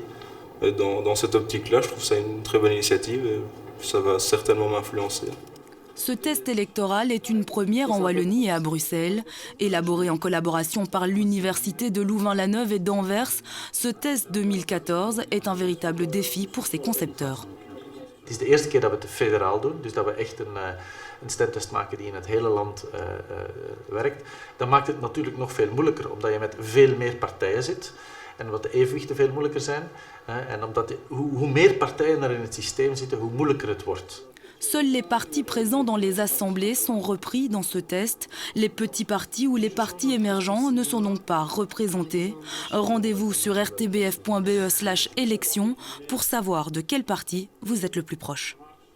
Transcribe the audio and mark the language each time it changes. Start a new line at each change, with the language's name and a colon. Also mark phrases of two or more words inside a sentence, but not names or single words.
French: Et dans cette optique-là, je trouve ça une très bonne initiative, et ça va certainement m'influencer. Ce test électoral est une première en Wallonie et à Bruxelles. Élaboré en collaboration par l'Université de Louvain-la-Neuve et d'Anvers, ce test 2014 est un véritable défi pour ses concepteurs.
Dutch: Het is de eerste keer dat we het federaal doen, dus dat we echt een stemtest maken die in het hele land werkt. Dan maakt het natuurlijk nog veel moeilijker, omdat je met veel meer partijen zit. En omdat de evenwichten veel moeilijker zijn. En omdat hoe meer partijen er in het systeem zitten, hoe moeilijker het wordt.
French: Seuls les partis présents dans les assemblées sont repris dans ce test. Les petits partis ou les partis émergents ne sont donc pas représentés. Rendez-vous sur rtbf.be/élections pour savoir de quel parti vous êtes le plus proche.